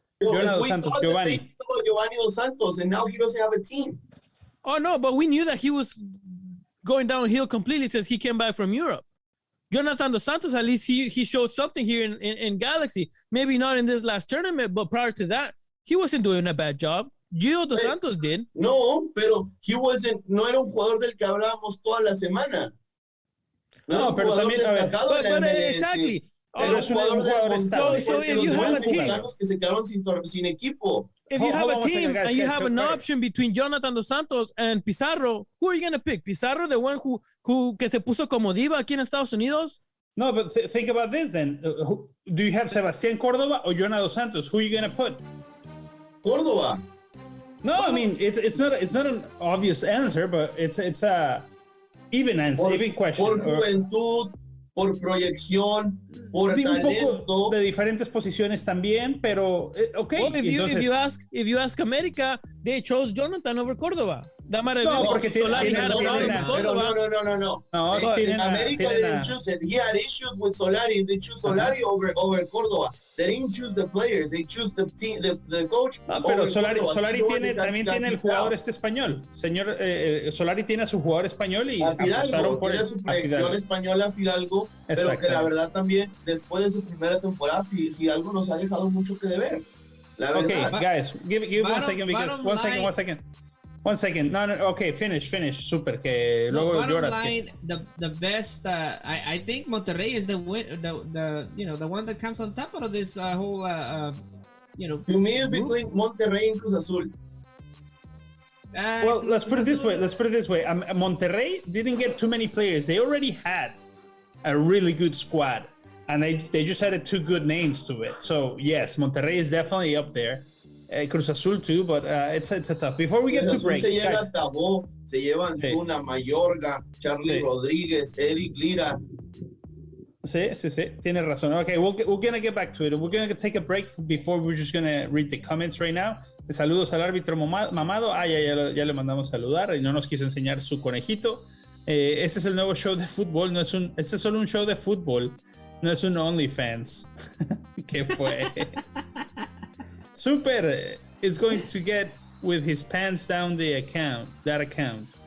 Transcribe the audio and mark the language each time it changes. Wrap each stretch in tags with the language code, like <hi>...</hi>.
<en>Giovanni Dos Santos, and now he doesn't have a team. Oh no, but we knew that he was going downhill completely since he came back from Europe. Jonathan Dos Santos, at least he showed something here in Galaxy. Maybe not in this last tournament, but prior to that, he wasn't doing a bad job. Gio Dos Santos did.</en> <es>No, pero no era un jugador del que hablábamos toda la semana. No, pero también</es> <en>exactly.</en> <es>Pero es un jugador estable.</es> <en>So if you have a team,</en> <es>que se quedaron sin equipo.</es> <en>If you have a team and you have an option between Jonathan Dos Santos and Pizarro, who are you going to pick?</en> <es>Pizarro,</es> <en>the one who</en> <es>que se puso como diva aquí en Estados Unidos?</es> <en>No, but think about this then. Do you have Sebastián Córdoba or Jonathan Dos Santos? Who are you going to put? Córdoba. No, I mean it's not an obvious answer, but it's a even answer, even question.</en> <es>Por juventud, por proyección, por talento. Un poco de diferentes posiciones también, pero okay.</es> <en>Well, if you ask America, they chose Jonathan over Córdoba.</en> <es>No, porque Solari no.</es> <en>America didn't choose it. He had issues with Solari. They choose Solari over Córdoba. They didn't choose the players. They choose the team, the coach.</en> <es>Pero Solari también tiene el jugador español. Señor, Solari tiene a su jugador español y apostaron por tiene su proyección española Fidalgo, pero que la verdad también después de su primera temporada Fidalgo nos ha dejado mucho que deber.</es> <en>Okay, guys, give 1 second because 1 second. 1 second. No. Okay, finish. Super.</en> <es>Que luego lloras.</es> <en>The best. I think Monterrey is the one that comes on top of this whole. To me, it's between Monterrey and Cruz Azul. Well, let's put it this way. Monterrey didn't get too many players. They already had a really good squad, and they just added 2 good names to it. So yes, Monterrey is definitely up there. Cruz Azul too, but it's a tough. Before we get to break,</en> <es>se llega</es> <en>guys,</en> <es>a Tabó, se llevan Tuna, Mayorga, Charlie Rodríguez, Eric Lira. Sí, tiene razón.</es> <en>Okay, we're gonna get back to it. We're gonna take a break before we're just gonna read the comments right now.</en> <es>Saludos al árbitro mamado. Ya le mandamos saludar y no nos quiso enseñar su conejito. Este es el nuevo show de fútbol. Este es solo un show de fútbol. No es un OnlyFans. ¿Qué pues?</es> <en>Super is going to get with his pants down that account.</en>